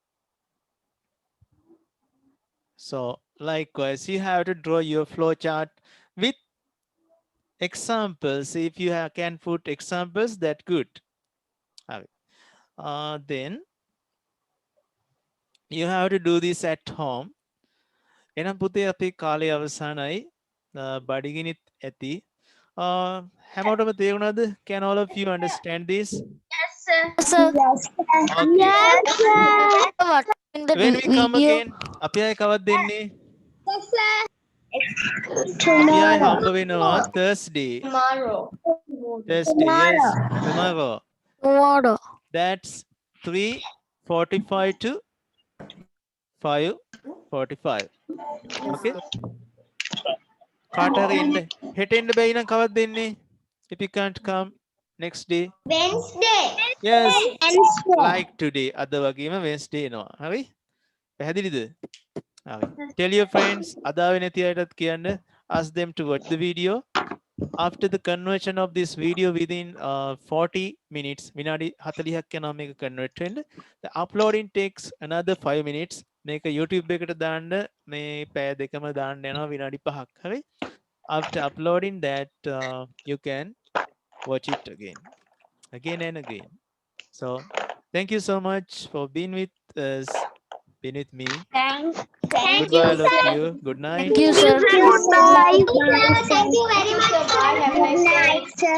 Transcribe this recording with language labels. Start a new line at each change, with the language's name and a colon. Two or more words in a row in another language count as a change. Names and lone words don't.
English: So likewise, you have to draw your flow chart with examples. If you can put examples, that's good. Then you have to do this at home.
Sinhala: එනම් පුතේ අපේ කාලය අවසానයි. බඩගිනිත් ඇති. හැමෝටම තේරුණාද?
English: Can all of you understand this? Yes, sir. Sir, Okay. Yes, sir. what in the When we come video? again,
Sinhala: අපි ආයේ කවද්ද එන්නේ?
English: Yes, sir.
Sinhala: අපි ආයේ හම්බ වෙනවා Thursday.
English: Thursday, yes, tomorrow. Tomorrow. That's 3:45 to 5:45. Okay.
Sinhala: කාට හරි එන්න හෙට එන්න බැයි නම් කවද්ද එන්නේ?
English: If you can't come next day. Wednesday. Yes, Wednesday. like today.
Sinhala: අද වගේම Wednesday එනවා. හරි? පැහැදිලිද? හරි.
English: Tell your friends
Sinhala: අද ආවේ නැති අයටත් කියන්න.
English: Ask them to watch the video. After the conversion of this video within 40 minutes,
Sinhala: විනාඩි 40ක් යනවා මේක convert වෙන්න.
English: The uploading takes another 5 minutes.
Sinhala: මේක YouTube එකට දාන්න මේ පැය දෙකම දාන්න යනවා විනාඩි 5ක්. හරි?
English: After uploading that, you can watch it again and again. So thank you so much for being with us, being with me. Thank Goodbye, all of you. Good night. Thank you, sir. Goodbye. Thank you very much, sir. Good night, sir.